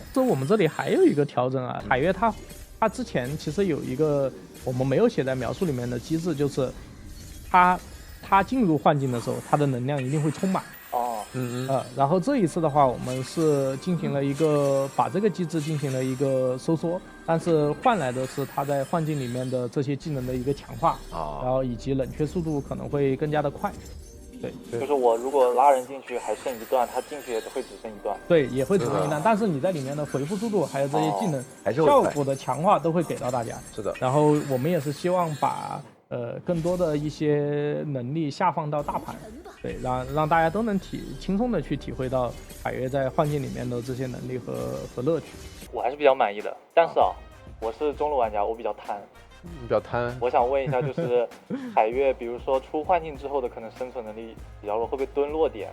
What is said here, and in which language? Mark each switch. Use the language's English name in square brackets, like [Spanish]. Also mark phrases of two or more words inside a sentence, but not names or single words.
[Chinese] 所以我們這裡還有一個調整啊，海月它之前其實有一個我們沒有寫在描述裡面的機制，就是它進入幻境的時候，它的能量一定會充滿。然後這一次的話，我們是進行了一個把這個機制進行了一個收縮，但是換來的是它在幻境裡面的這些技能的一個強化，然後以及冷卻速度可能會更加的快。對，就是我如果拉人進去還剩一段，它進去也會只剩一段。對，也會只剩一段，但是你在裡面的回復速度還有這些技能效果的強化都會給到大家。是的。然後我們也是希望把更多的一些能力下放到大盤。對，讓大家都能輕鬆的去體會到海月在幻境裡面的這些能力和樂趣。我還是比較滿意的，但是我是中路玩家，我比較貪。比較貪。我想問一下，就是海月，比如說出幻境之後的可能生存能力比較弱，會不會蹲落點？